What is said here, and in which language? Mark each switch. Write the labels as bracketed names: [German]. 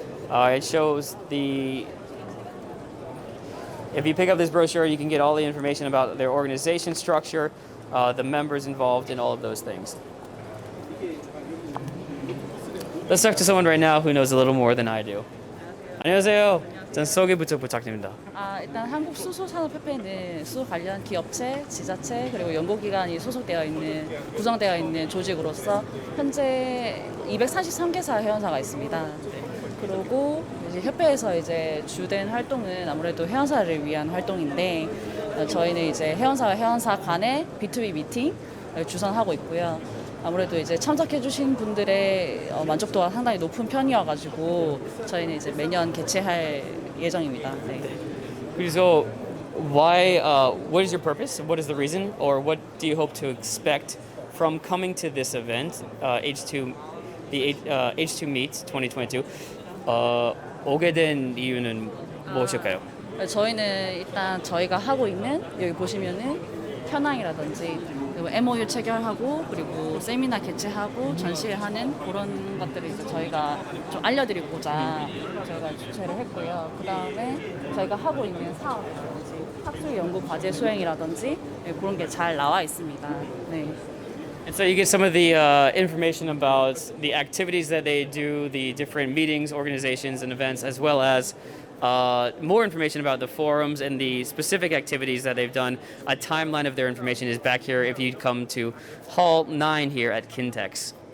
[English] It shows if you pick up this brochure, you can get all the information about their organization structure, the members involved, and all of those things. Let's talk to someone right now who knows a little more than I do. [Korean] 안녕하세요. 전 소개부터 부탁드립니다. 일단 한국수소산업협회는 수소 관련 기업체, 지자체 그리고 연구기관이 소속되어 있는 구성되어 있는 조직으로서 현재 233개사 회원사가 있습니다. 그리고 이제 협회에서 이제 주된 활동은 아무래도 회원사를 위한 활동인데 저희는 이제 회원사와 회원사 간의 B2B 미팅을 주선하고 있고요. 아무래도 이제 참석해 주신 분들의 만족도가 상당히 높은 편이어가지고 저희는 이제 매년 개최할 예정입니다. 네. [English] So, what is your purpose? What is the reason, or what do you hope to expect from coming to this event, H2 Meet 2022? [Korean] 오게 된 이유는 무엇일까요? 저희는 일단 저희가 하고 있는 여기 보시면은 현황이라든지 그리고 MOU 체결하고 그리고 세미나 개최하고 전시회하는 그런 것들을 이제 저희가 좀 알려드리고자 저희가 주최를 했고요. 그 다음에 저희가 하고 있는 사업이라든지 학술 연구 과제 수행이라든지 그런 게 잘 나와 있습니다. 네. [English] And so you get some of the information about the activities that they do, the different meetings, organizations, and events, as well as more information about the forums and the specific activities that they've done. A timeline of their information is back here if you come to Hall 9 here at Kintex.